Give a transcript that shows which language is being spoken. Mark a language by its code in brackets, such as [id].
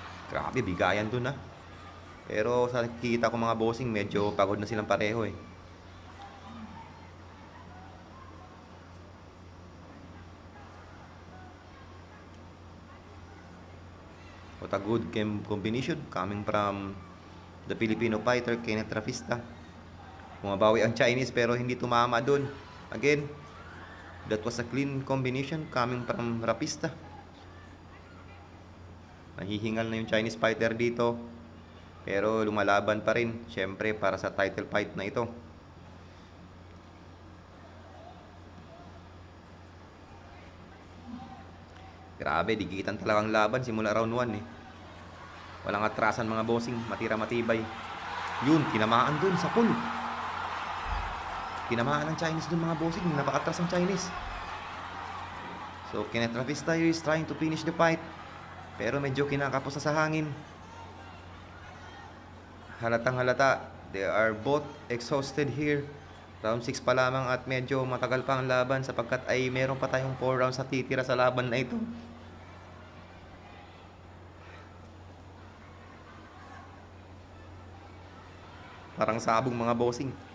[tl] Grabe, bigayan dun Pero sa nakikita ko mga bossing, medyo pagod na silang pareho [en] What a good combination coming from the Filipino fighter, Kenneth Rapista. [tl] Bumabawi ang Chinese pero hindi tumama dun. [en] Again, that was a clean combination coming from Rapista. [tl] Nahihingal na yung Chinese fighter dito. Pero lumalaban pa rin, syempre, para sa title fight na ito. Grabe, digitan talagang laban simula round 1 Walang atrasan mga bossing, matira matibay. Yun, tinamaan dun sa pool. Tinamaan ng Chinese dun mga bossing, napakatras ang Chinese. [en] So Kenneth Rapista is trying to finish the fight. [tl] Pero medyo kinakapos sa hangin. Halatang halata, [en] they are both exhausted here. [tl] Round 6 pa lamang at medyo matagal pa ang laban sapagkat ay meron pa tayong 4 rounds sa titira sa laban na ito. Parang sabong mga bossing.